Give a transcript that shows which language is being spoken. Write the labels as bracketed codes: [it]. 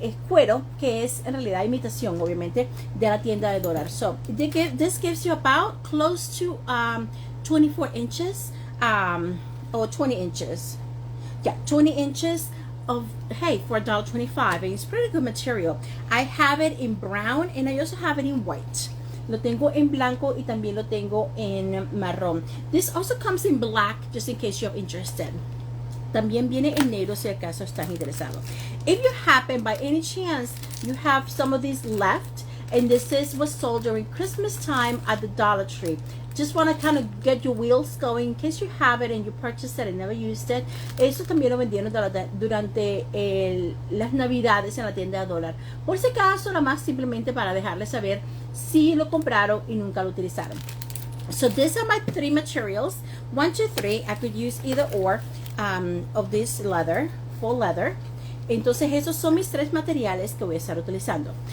[es] Es cuero, que es en realidad imitación, obviamente, de la tienda de dólar. [en] So, this gives you about close to 24 inches, or 20 inches. Yeah, 20 inches hey, for $1.25, and it's pretty good material. I have it in brown and I also have it in white. [es] Lo tengo en blanco y también lo tengo en marrón. [en] This also comes in black, just in case you're interested. [es] También viene en negro si acaso estás interesado. [en] If you happen, by any chance, you have some of these left, and this was sold during Christmas time at the Dollar Tree. Just want to kind of get your wheels going in case you have it and you purchased it and never used it. [es] Eso también lo vendieron durante las navidades en la tienda de dólar. Por si acaso, nada más simplemente para dejarles saber si lo compraron y nunca lo utilizaron. [en] So these are my 3 materials. 1, 2, 3. I could use either or of this leather, full leather. [es] Entonces esos son mis 3 materiales que voy a estar utilizando.